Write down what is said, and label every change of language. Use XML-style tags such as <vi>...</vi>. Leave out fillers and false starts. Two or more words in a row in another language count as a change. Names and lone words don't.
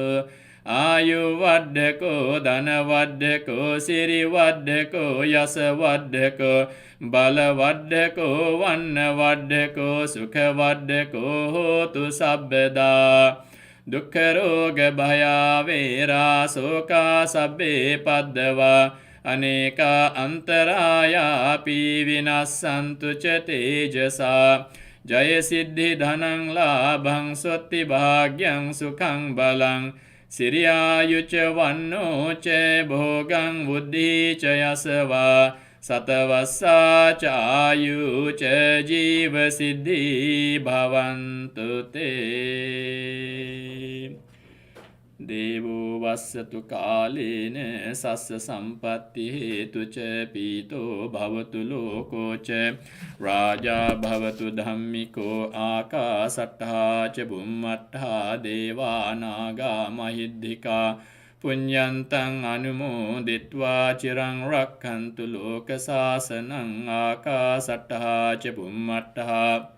<pi>ආයුවඩ්ඩකෝ ධනවඩ්ඩකෝ සිරිවඩ්ඩකෝ යසවඩ්ඩකෝ බලවඩ්ඩකෝ වන්නවඩ්ඩකෝ සුඛවඩ්ඩකෝ හෝතු සබ්බදා දුක්ඛරෝග භයා වේරා සෝකා සබ්බේ පද්දවා අනේකා අන්තරායාපි විනස්සන්තු ච තේජසා ජය සිද්ධි ධනං ලාභං සොත්ති භාග්‍යං සුඛං බලං සිරියායුච වන්නෝ ච භෝගං බුද්ධි ච යසවා සතවස්සා ච ආයු ච ජීව සිද්ධි භවන්තු තේ දේවෝ වස්සතු කාලේන සස්ස සම්පත්ති හේතුච පීතෝ භවතු ලෝකෝච රාජා භවතු ධම්මිකෝ ආකාසට්ඨා ච බුම්මට්ඨා දේවානාගා මහිද්దికා පුඤ්ඤන්තං අනුමෝදිත්වා චිරං රක්ඛන්තු ලෝක සාසනං ආකාසට්ඨා ච බුම්මට්ඨා</pi>